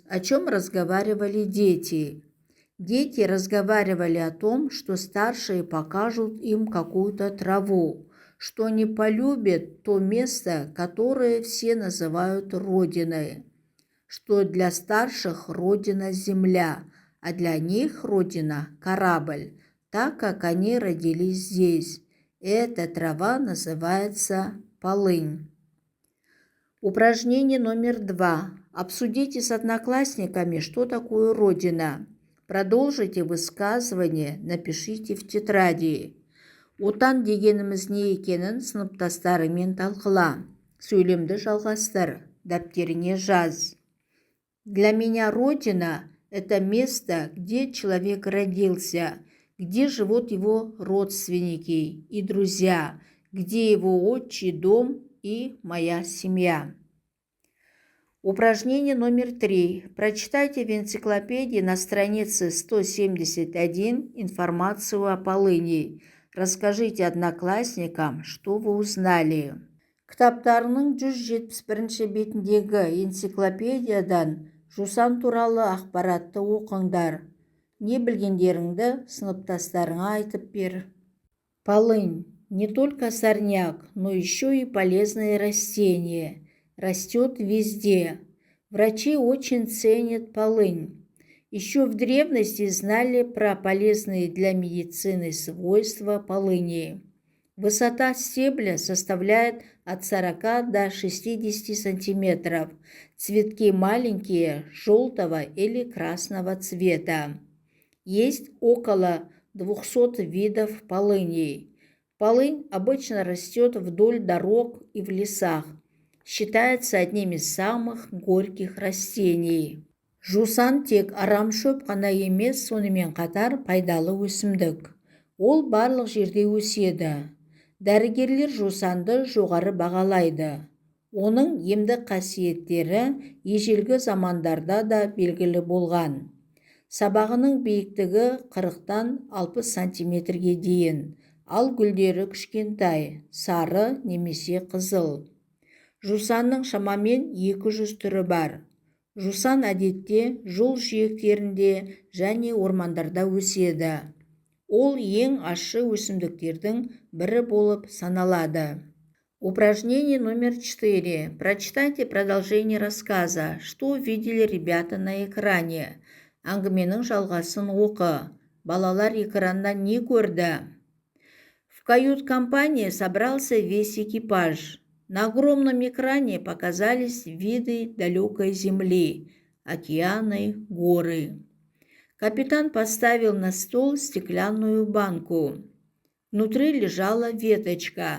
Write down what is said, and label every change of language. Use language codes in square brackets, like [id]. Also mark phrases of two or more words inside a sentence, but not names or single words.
[ru] О чем разговаривали дети? Дети разговаривали о том, что старшие покажут им какую-то траву, что они полюбят то место, которое все называют Родиной, что для старших Родина – земля, а для них Родина – корабль, так как они родились здесь. Эта трава называется полынь. Упражнение номер 2. Обсудите с одноклассниками, что такое Родина. Продолжите высказывание, напишите в тетради. [kk] Отан дегеніміз не екенін сыныптастарыңмен талқыла. Сөйлемді жалғастыр. Дәптеріңе жаз. [ru] Для меня Родина – это место, где человек родился, где живут его родственники и друзья, где его отчий дом и моя семья. Упражнение номер 3. Прочитайте в энциклопедии на странице 171 информацию о полыни. Расскажите одноклассникам, что вы узнали. [kk] Кітаптарының 171 бетіндегі энциклопедиядан жусан туралы ақпаратты оқыңдар. Не білгендеріңді сыныптастарыңа айтып бер. [ru] Полынь – не только сорняк, но еще и полезное растение. Растет везде. Врачи очень ценят полынь. Еще в древности знали про полезные для медицины свойства полыни. Высота стебля составляет от 40 до 60 сантиметров. Цветки маленькие, желтого или красного цвета. Есть около 200 видов полыни. Полынь обычно растет вдоль дорог и в лесах. Считается одним из самых горьких растений. [kk] Жусан тек арамшөп қана емес, сонымен қатар пайдалы өсімдік. Ол барлық жерде өседі. Дәрігерлер жусанды жоғары бағалайды. Оның емдік қасиеттері ежелгі замандарда да белгілі болған. Сабағының биіктігі 40-тан 60 сантиметрге дейін, ал гүлдері кішкентай, сары немесе қызыл. Жусанның шамамен 200 түрі бар. Жусан әдетте жол жиектерінде және ормандарда өседі. Ол ең ащы өсімдіктердің бірі болып саналады. [ru] Упражнение номер 4. Прочитайте продолжение рассказа. Что увидели ребята на экране? [kk] Әңгіменің жалғасын оқы. Балалар экраннан не көрді? [ru] В кают-компании собрался весь экипаж. На огромном экране показались виды далекой земли, океаны, горы. Капитан поставил на стол стеклянную банку. Внутри лежала веточка.